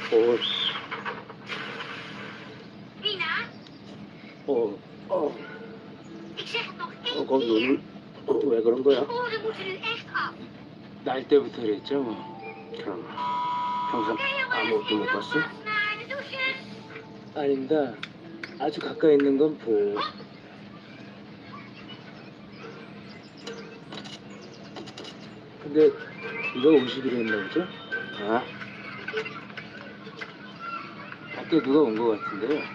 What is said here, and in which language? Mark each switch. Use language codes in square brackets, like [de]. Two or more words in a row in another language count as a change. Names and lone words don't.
[nl] Ik zeg het nog één [ko] 거기 왜 그런 거야? [nl] Oren moeten nu echt af. [ko] 날 때부터 그랬죠 뭐. 그럼 평생 아무것도 못 봤어? [nl] Naar de douche. [ko] 아닙니다. 아주 가까이 있는 건 보여요. 근데 누가 50일 했나 보죠? 아? 밖에 누가 온 것 같은데요?